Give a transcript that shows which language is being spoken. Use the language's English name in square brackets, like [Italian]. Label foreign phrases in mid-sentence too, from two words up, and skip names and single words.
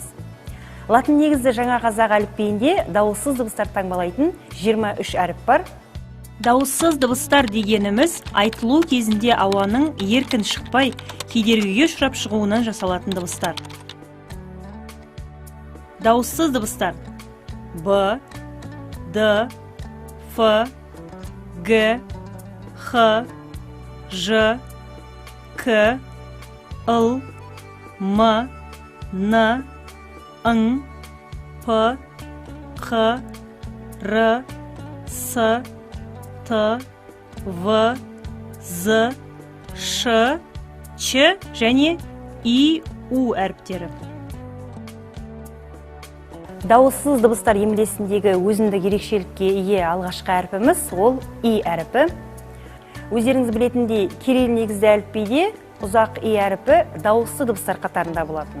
[Kazakh] Латын негізді жаңа қазақ әліпбиінде дауыссыз дыбыстар таңбалайтын 23 әріп бар. Дауыссыз дыбыстар дегеніміз айтылу кезінде ауаның еркін шықпай, кедергіге ұшырап шығуынан жасалатын дыбыстар. Дауыссыз дыбыстар Б, Д, Ф, Г, Х, Ж, К, Л, М, Н, Ң, П, Х, Р, С, Т, В, З, Ш, Ч және И, У әріптері. Дауыссыз дыбыстар емлесіндегі өзіндік ерекшелікке ие алғашқы әрпіміз ол И әріпі. Өздеріңіз білетіндей, кирилл негізді әліпбиде ұзақ И әріпі дауыссыз дыбыстар қатарында болатын.